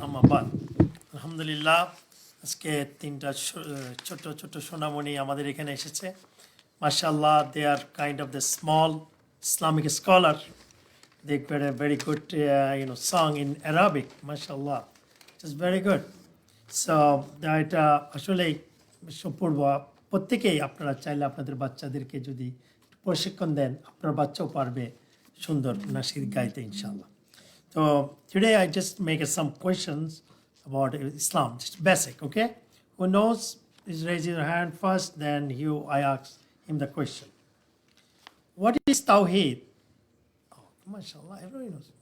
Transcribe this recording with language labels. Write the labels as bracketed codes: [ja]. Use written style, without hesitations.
[bn] আলহামদুলিল্লাহ, আজকে 3টা ছোট ছোট সোনামণি আমাদের এখানে এসেছে। [en] মাশাআল্লাহ, they are kind of the small Islamic scholar. They played a very good song in Arabic. Mashallah, it is very good. [bn] So এটা আসলে পূর্ব প্রত্যেকেই আপনারা চাইলে আপনাদের বাচ্চাদেরকে যদি প্রশিক্ষণ দেন আপনার বাচ্চাও পারবে সুন্দর নাশিদ গাইতে ইনশাআল্লাহ। [en] So today I just make some questions about Islam, just basic, okay? Who knows is raising your hand first, then I ask him the question. What is Tawheed? Oh, mashallah, everyone knows.